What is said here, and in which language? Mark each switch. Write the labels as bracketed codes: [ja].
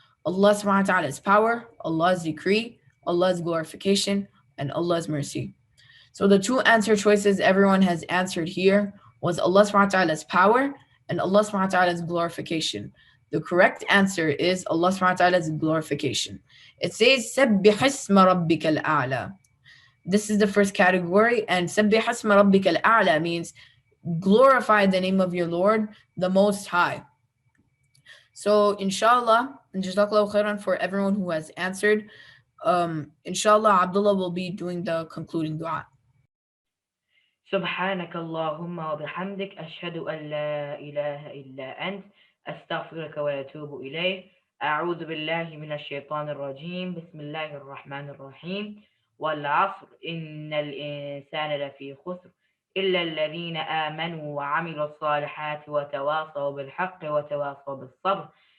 [en] Allah subhanahu wa ta'ala's power, Allah's decree, Allah's glorification, and Allah's mercy. So the two answer choices everyone has answered here was Allah subhanahu wa ta'ala's power and Allah subhanahu wa ta'ala's glorification. The correct answer is Allah subhanahu wa ta'ala's glorification. It says [ar] سَبِّحِ اسْمَ رَبِّكَ الْأَعْلَى. [en] This is the first category, and [ar] سَبِّحِ اسْمَ رَبِّكَ الْأَعْلَى [en] means glorify the name of your Lord, the Most High. So inshallah, and jazakallahu khairan for everyone who has answered. Inshallah, Abdullah will be doing the concluding dua. [ar] سبحانك اللهم وبحمدك أشهد أن لا إله إلا أنت أستغفرك وأتوب إليه. أعوذ بالله من الشيطان الرجيم. بسم الله الرحمن الرحيم. والعصر إن الإنسان لفي خسر إلا الذين آمنوا وعملوا الصالحات وتواصوا بالحق وتواصوا بالصبر.